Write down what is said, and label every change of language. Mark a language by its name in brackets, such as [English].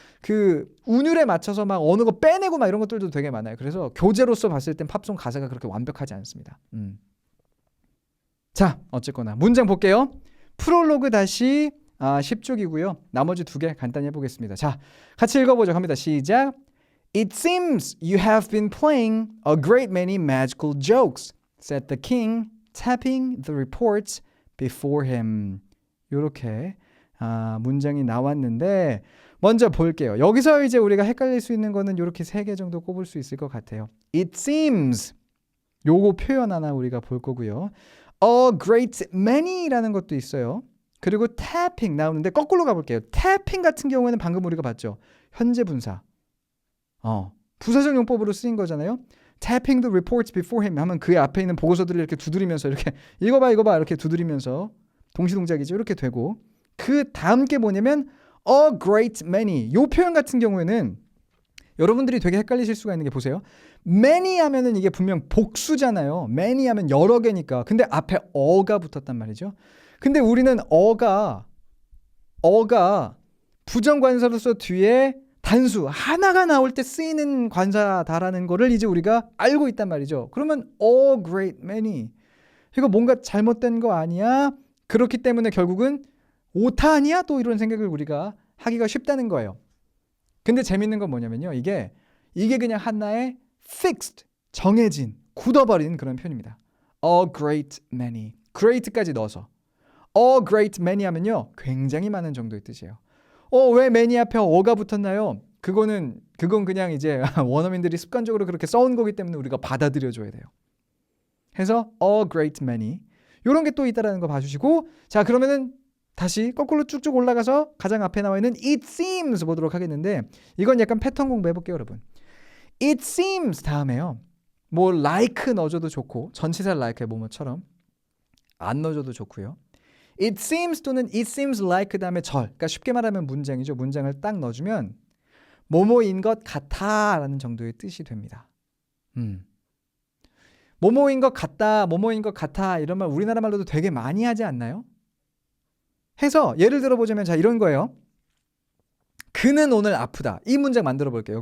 [Korean] 그 운율에 맞춰서 막 어느 거 빼내고 막 이런 것들도 되게 많아요. 그래서 교재로서 봤을 땐 팝송 가사가 그렇게 완벽하지 않습니다. 자 어쨌거나 문장 볼게요. 프롤로그 다시 10쪽이고요. 나머지 2개 간단히 해보겠습니다. 자 같이 읽어보죠. 갑니다. 시작. [English] It seems you have been playing a great many magical jokes, said the king, tapping the reports before him. [Korean] 이렇게 문장이 나왔는데 먼저 볼게요. 여기서 이제 우리가 헷갈릴 수 있는 거는 이렇게 3개 정도 꼽을 수 있을 것 같아요. [English] It seems [Korean] 요거 표현 하나 우리가 볼 거고요. [English] A great many [Korean] 라는 것도 있어요. 그리고 tapping 나오는데 거꾸로 가볼게요. tapping 같은 경우에는 방금 우리가 봤죠. 현재 분사. 부사적 용법으로 쓰인 거잖아요. [English] tapping the reports before him [Korean] 하면 그의 앞에 있는 보고서들을 이렇게 두드리면서 이렇게 읽어봐 이렇게 두드리면서 동시동작이죠. 이렇게 되고 그 다음 게 뭐냐면 [English] a great many. [Korean] 이 표현 같은 경우에는 여러분들이 되게 헷갈리실 수가 있는 게 보세요. many 하면은 이게 분명 복수잖아요. many 하면 여러 개니까. 근데 앞에 어가 붙었단 말이죠. 근데 우리는 어가 부정관사로서 뒤에 단수 하나가 나올 때 쓰이는 관사다라는 거를 이제 우리가 알고 있단 말이죠. 그러면 [English] a great many. [Korean] 이거 뭔가 잘못된 거 아니야? 그렇기 때문에 결국은 오타 아니야? 또 이런 생각을 우리가 하기가 쉽다는 거예요. 근데 재밌는 건 뭐냐면요. 이게 그냥 하나의 fixed, 정해진, 굳어버린 그런 표현입니다. [English] A great many. [Korean] great까지 넣어서. [English] A great many [Korean] 하면요. 굉장히 많은 정도의 뜻이에요. 왜 many 앞에 어가 붙었나요? 그건 그냥 이제 원어민들이 습관적으로 그렇게 써온 거기 때문에 우리가 받아들여줘야 돼요. 해서 [English] a great many. [Korean] 이런 게 또 있다라는 거 봐주시고 자 그러면은 다시 거꾸로 쭉쭉 올라가서 가장 앞에 나와 있는 [English] it seems [Korean] 보도록 하겠는데 이건 약간 패턴 공부해볼게요 여러분. [English] it seems 다음에요. [Korean] 뭐 [English] like [Korean] 넣어줘도 좋고 전치사 like 뭐뭐처럼 안 넣어줘도 좋고요. [English] it seems 또는 it seems like [Korean] 그 다음에 절. 그러니까 쉽게 말하면 문장이죠. 문장을 딱 넣어주면 뭐뭐인 것 같아 라는 정도의 뜻이 됩니다. 뭐뭐인 것 같다, 뭐뭐인 것 같아 이런 말 우리나라 말로도 되게 많이 하지 않나요? 해서 예를 들어보자면 자 이런 거예요. 그는 오늘 아프다. 이 문장 만들어 볼게요.